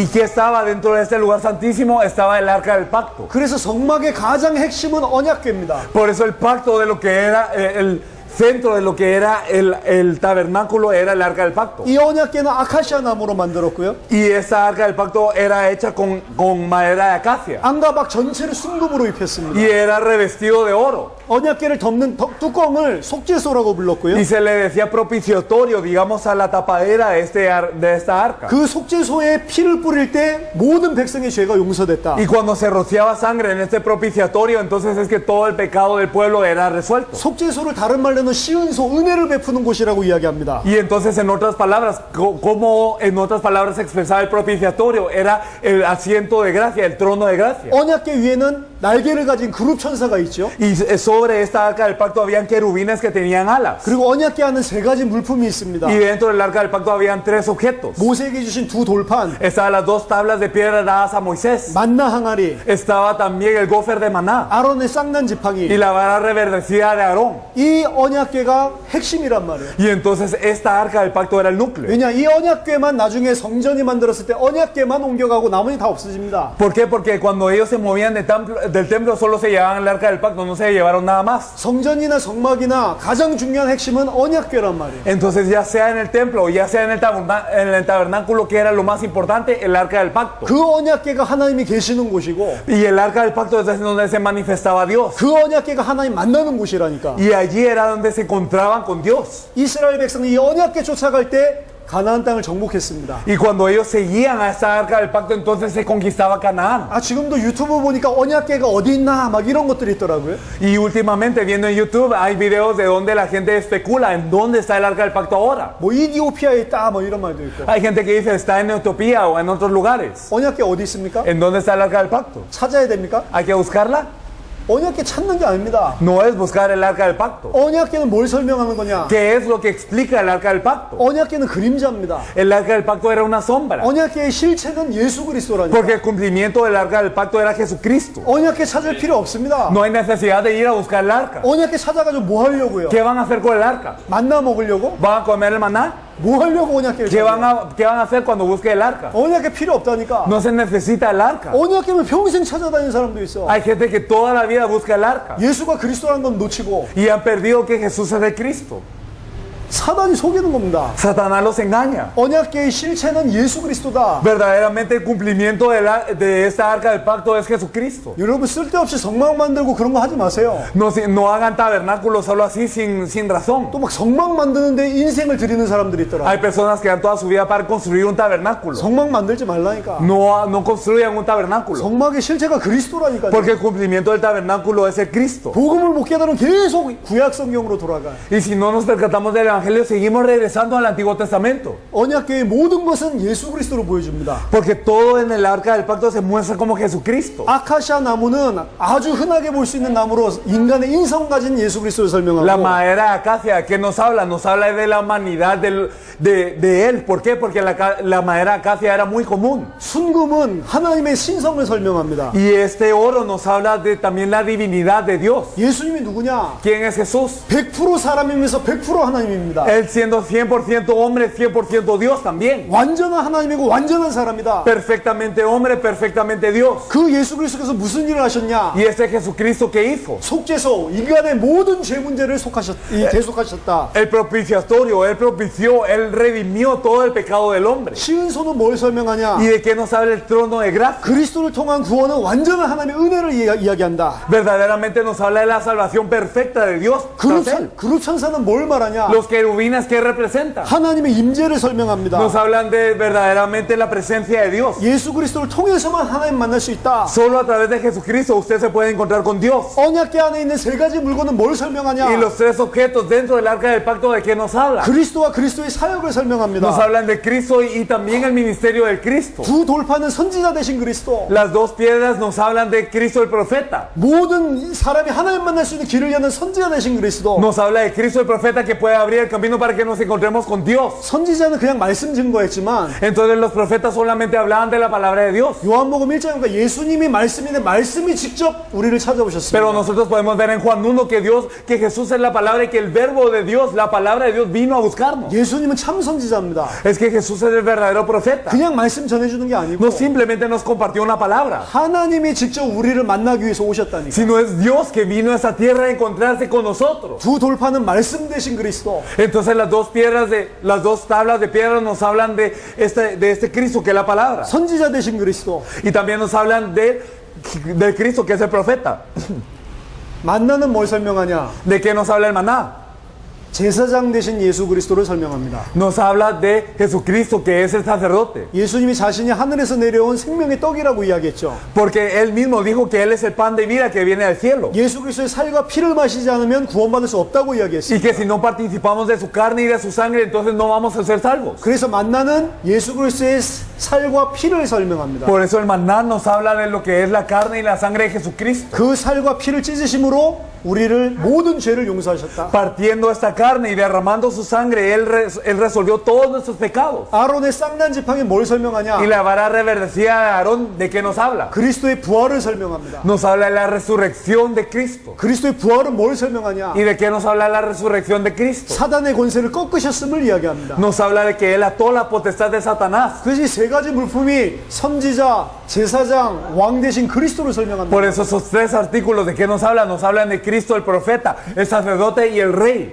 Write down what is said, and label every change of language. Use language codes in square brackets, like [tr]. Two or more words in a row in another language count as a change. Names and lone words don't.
[es] ¿Y qué estaba dentro de este lugar santísimo? Estaba el arca del pacto. [ko] 그래서 성막의 가장 핵심은 언약궤입니다. [es] Por eso el pacto de lo que era el centro de lo que era el tabernáculo era el arca del pacto. [ko] 이 언약궤는 아카시아 나무로 만들었고요. [es] Y esta arca del pacto era hecha con madera de acacia. [ko] 안가박 전체를 순금으로 입혔습니다. [es] Y era revestido de oro. [ko] 언약궤를 덮는 뚜껑을 속죄소라고 불렀고요. [es] Y se le decía propiciatorio, digamos, a la tapadera de esta arca. [ko] 그 속죄소에 피를 뿌릴 때 모든 백성의 죄가 용서됐다. [es] Y cuando se rociaba sangre en este propiciatorio, entonces es que todo el pecado del pueblo era resuelto. [ko] 속죄소를 다른 말로는 시은소, 은혜를 베푸는 곳이라고 이야기합니다. [es] Y entonces, en otras palabras, como en otras palabras se expresaba el propiciatorio, era el asiento de gracia, el trono de gracia. [ko] 언약궤 위에는 날개를 가진 그룹 천사가 있죠. [es] Y sobre esta arca del pacto habían querubines que tenían alas. [ko] 그리고 언약궤 안은 세 가지 물품이 있습니다. [es] Y dentro del arca del pacto habían tres objetos. [ko] 모세에게 주신 두 돌판, [es] Estaban las dos tablas de piedra dadas a Moisés. [ko] 만나 항아리, [es] Estaba también el gofer de maná [ko] 아론의 쌍난 [es] y [ko] 지팡이. [es] la vara reverdecida de Aarón. [ko] 이 언약궤가 핵심이란 말이에요. [es] Y entonces esta arca del pacto era el núcleo. [ko] 왜냐, 이 언약궤만 나중에 성전이 만들었을 때 언약궤만 옮겨가고 나머지 다 없어집니다. [es] ¿Por qué? Porque cuando ellos se movían del templo solo se llevaban el arca del pacto, no se llevaron nada más. [ko] 성전이나 성막이나 가장 중요한 핵심은 언약궤란 말이에요. [es] Entonces, ya sea en el templo o ya sea en el tabernáculo, que era lo más importante, el arca del pacto. [ko] 그 언약궤가 하나님이 계시는 곳이고, [es] Y el arca del pacto es donde se manifestaba Dios. [ko] 그 언약궤가 하나님 만나는 곳이라니까. [es] Y allí era donde se encontraban con Dios. [ko] 이스라엘 백성이 이 언약궤 쫓아갈 때 가나안 땅을 정복했습니다. [es] Y cuando ellos seguían a esta arca del pacto, entonces se conquistaba Canaán. [ko] 아, 지금도 유튜브 보니까 언약궤가 어디 있나 막 이런 것들이 있더라고요. [es] Y últimamente, viendo en YouTube, hay videos de donde la gente especula en dónde está el arca del pacto ahora. [ko] 뭐 이디오피아에 있다 뭐 이런 말도 있고. [es] Hay gente que dice está en Etiopía o en otros lugares. [ko] 언약궤 어디 있습니까? [es] ¿En dónde está el arca del pacto? [ko] 찾아야 됩니까? [es] ¿Hay que buscarla? [ko] 언약궤 찾는 게 아닙니다. [es] No es buscar el arca del pacto. [ko] 언약궤는 뭘 설명하는 거냐? [es] ¿Qué es lo que explica el arca del pacto? [ko] 언약궤는 그림자입니다. [es] El arca del pacto era una sombra. [ko] 언약궤의 실체는 예수 그리스도라니까. [es] Porque el cumplimiento del arca del pacto era Jesucristo. [ko] 언약궤 찾을 필요 없습니다. [es] No hay necesidad de ir a buscar el arca. [ko] 언약궤 찾아가지고 뭐 하려고요? [es] ¿Qué van a hacer con el arca? [ko] 만나 먹으려고? [es] ¿Van a comer el maná? [ko] 뭐 하려고 언약궤를 [es] ¿Qué van [ko] 찾아요? [es] a hacer cuando busque el arca? [ko] 언약궤 필요 없다니까. [es] No se necesita el arca. [ko] 언약궤는 평생 찾아다니는 사람도 있어. [es] Hay gente que toda la vida busca el arca [ko] 예수가 그리스도라는 건 놓치고 [es] y han perdido que Jesús es el Cristo. [ko] 사단이 속이는 겁니다. [es] Satanás los engaña. [ko] 언약궤의 실체는 예수 그리스도다. [es] Verdaderamente el cumplimiento de esta arca del pacto es Jesucristo. [ko] 여러분 쓸데없이 성막 만들고 그런 거 하지 마세요. [es] No hagan tabernáculos solo así sin razón. [ko] 또 막 성막 만드는데 인생을 드리는 사람들이 있더라. [es] Hay personas que dan toda su vida para construir un tabernáculo. [ko] 성막 만들지 말라니까. [es] No construyan un tabernáculo. [ko] 성막의 실체가 그리스도라니까. [es] Porque el cumplimiento del tabernáculo es el Cristo. [ko] 복음을 못 깨달으면 계속 구약 성경으로 돌아가. [es] Y si no nos percatamos del Evangelio, seguimos regresando al Antiguo Testamento. [ko] 언약궤의 모든 것은 예수 그리스도로 보여줍니다. [es] Porque todo en el arca del pacto se muestra como Jesucristo. [ko] 아카시아 나무는 아주 흔하게 볼 수 있는 나무로 인간의 인성 가진 예수 그리스도를 [es] La [ko] 설명하고, [es] madera de acacia, ¿qué nos habla? Nos habla de la humanidad de él. ¿Por qué? Porque la madera de acacia era muy común. [ko] 순금은 하나님의 신성을 설명합니다. [es] Y este oro nos habla de también la divinidad de Dios. [ko] 예수님이 누구냐? [es] ¿Quién es Jesús? [ko] 100% 사람이면서 100% 하나님입니다. [es] Él siendo 100% hombre, 100% Dios también. [ko] 완전한 하나님이고 완전한 사람이다. [es] Perfectamente hombre, perfectamente Dios. [ko] 그 예수 그리스도께서 무슨 일을 하셨냐? [es] ¿Y este Jesucristo qué hizo? [ko] 속죄소, 인간의 모든 죄 문제를 대속하셨다. [es] El propiciatorio, Él propició, Él redimió todo el pecado del hombre. [ko] 시은소는 뭘 설명하냐? [es] ¿Y de qué nos habla el trono de gracia? [ko] 그리스도를 통한 구원은 완전한 하나님의 은혜를 이야기한다. [es] Verdaderamente nos habla de la salvación perfecta de Dios. tras él. [ko] 그룹 천사는 뭘 말하냐? [es] Los querubines, ¿qué representan? [ko] 하나님의 임재를 설명합니다. [es] Nos hablan de verdaderamente la presencia de Dios. [ko] 예수 그리스도를 통해서만 하나님 만날 수 있다. [es] Solo a través de Jesucristo usted se puede encontrar con Dios. [ko] 언약궤 안에 있는 세 가지 물건은 뭘 설명하냐? [es] Y los tres objetos dentro del arca del pacto, ¿de qué nos habla? [ko] 그리스도와 그리스도의 사역을 설명합니다. [es] Nos hablan de Cristo y también el ministerio del Cristo. [ko] 두 돌판은 선지자 되신 그리스도. [es] Las dos piedras nos hablan de Cristo el profeta. [ko] 모든 사람이 하나님 만날 수 있는 길을 여는 선지자 되신 그리스도. [es] Nos habla de Cristo el profeta que puede abrir el el camino para que nos encontremos con Dios. [ko] 선지자는 그냥 말씀 증거했지만 [es] Entonces los profetas solamente hablaban de la palabra de Dios. [ko] 요한복음 1장에 보니까 예수님이 말씀인데 말씀이 직접 우리를 [es] Pero [ko] 찾아오셨습니다. [es] nosotros podemos ver en Juan 1 que Jesús es la palabra y que el verbo de Dios, la palabra de Dios vino a buscarnos. [ko] 예수님은 참 선지자입니다. [es] Es que Jesús es el verdadero profeta. [ko] 그냥 말씀 전해주는 게 아니고 [es] No simplemente nos compartió una palabra, [ko] 하나님이 직접 우리를 만나기 위해서 오셨다니까. [es] sino es Dios que vino a esta tierra a encontrarse con nosotros. [ko] 두 돌파는 말씀 대신 그리스도. [es] Entonces las dos tablas de piedra nos hablan de este Cristo que es la palabra. [ko] 선지자 대신 그리스도. [es] Y también nos hablan del Cristo que es el profeta. [ko] 만나는 뭘 설명하냐? [es] ¿De qué nos habla el maná? [ko] 제사장 대신 예수 그리스도를 설명합니다. [es] Nos habla de Jesucristo que es el sacerdote. [ko] 예수님이 자신이 하늘에서 내려온 생명의 떡이라고 이야기했죠. [es] Porque Él mismo dijo que Él es el pan de vida que viene del cielo. [ko] 예수 그리스도의 살과 피를 마시지 않으면 구원받을 수 없다고 [es] Y [ko] 이야기했습니다. [es] que si no participamos de su carne y de su sangre, entonces no vamos a ser salvos. [ko] 그래서 만나는 예수 그리스도의 살과 피를 설명합니다. [es] Por eso el maná nos habla de lo que es la carne y la sangre de Jesucristo. [ko] 그 살과 피를 찢으심으로 우리를 모든 죄를 용서하셨다. [es] Partiendo esta carne y derramando su sangre, Él resolvió todos nuestros pecados. [ko] 아론의 쌍난 지팡이 뭘 설명하냐? [es] Y la vara reverdecida de Aarón, ¿de qué nos habla? [ko] 그리스도의 부활을 설명합니다. [es] Nos habla de la resurrección de Cristo. [ko] 그리스도의 부활은 뭘 설명하냐? [es] ¿Y de qué nos habla la resurrección de Cristo? [ko] 사단의 권세를 꺾으셨음을 이야기합니다. [es] Nos habla de que Él ató la potestad de Satanás. [ko] 그것이 세 가지 물품이 선지자, 제사장, 왕 대신 그리스도를 설명합니다. [es] Por eso esos tres artículos, ¿de qué nos hablan? Nos hablan de Cristo, el profeta, el sacerdote y el rey.